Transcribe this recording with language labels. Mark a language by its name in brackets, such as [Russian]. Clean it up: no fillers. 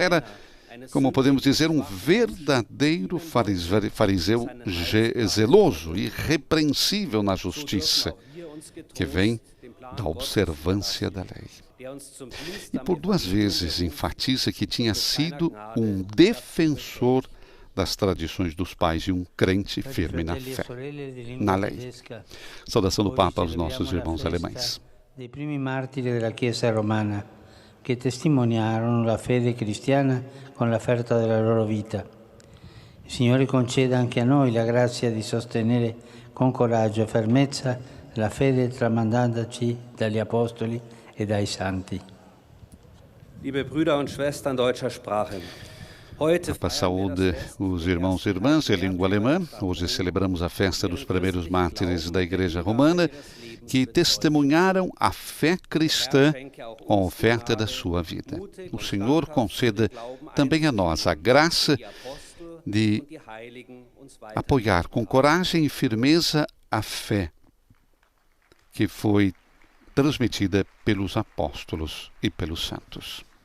[Portuguese] Era, como podemos dizer, um verdadeiro fariseu zeloso, irrepreensível na justiça, que vem da observância da lei. E por 2 vezes enfatiza que tinha sido um defensor das tradições dos pais e um crente firme na fé, na lei. Saudação do Papa aos nossos irmãos alemães. [Italian] Dei primi martiri della Chiesa romana che testimoniarono la fede cristiana con l'offerta della loro vita. Il Signore conceda anche a noi la grazia di sostenere con coraggio e fermezza la fede tramandandoci dagli Apostoli e dai Santi. [German] Liebe Brüder und Schwestern deutscher Sprache, [Portuguese] Papa saúde os irmãos e irmãs em língua alemã. Hoje celebramos a festa dos primeiros mártires da Igreja Romana que testemunharam a fé cristã com a oferta da sua vida. O Senhor conceda também a nós a graça de apoiar com coragem e firmeza a fé que foi transmitida pelos apóstolos e pelos santos.